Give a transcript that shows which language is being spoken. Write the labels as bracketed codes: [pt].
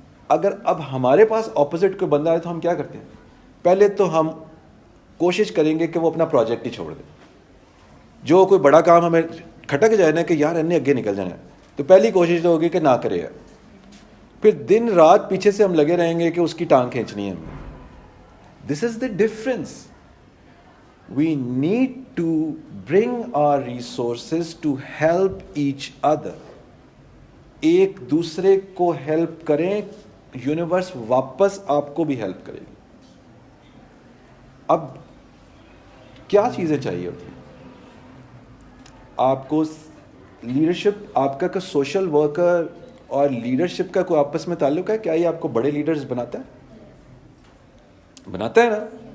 [ur] اگر اب ہمارے پاس اپوزٹ کوئی بندہ ہے تو ہم کیا کرتے ہیں؟ پہلے تو ہم کوشش کریں گے کہ وہ اپنا پروجیکٹ ہی چھوڑ دے. جو کوئی بڑا کام ہمیں کھٹک جائے نا کہ یار انہیں آگے نکل جانا ہے, تو پہلی کوشش تو ہوگی کہ نہ کرے. پھر دن رات پیچھے سے ہم لگے رہیں گے کہ اس کی ٹانگ کھینچنی ہے ہمیں. [en] This is the difference. We need to bring our resources to help each other. [ur] ایک دوسرے کو ہیلپ کریں, یونیورس واپس آپ کو بھی ہیلپ کرے گی. اب کیا چیزیں چاہیے ہوتی ہیں آپ کو؟ لیڈرشپ آپ کا سوشل ورکر اور لیڈرشپ کا کوئی آپس میں تعلق ہے؟ کیا یہ آپ کو بڑے لیڈرز بناتا ہے؟ بناتا ہے نا.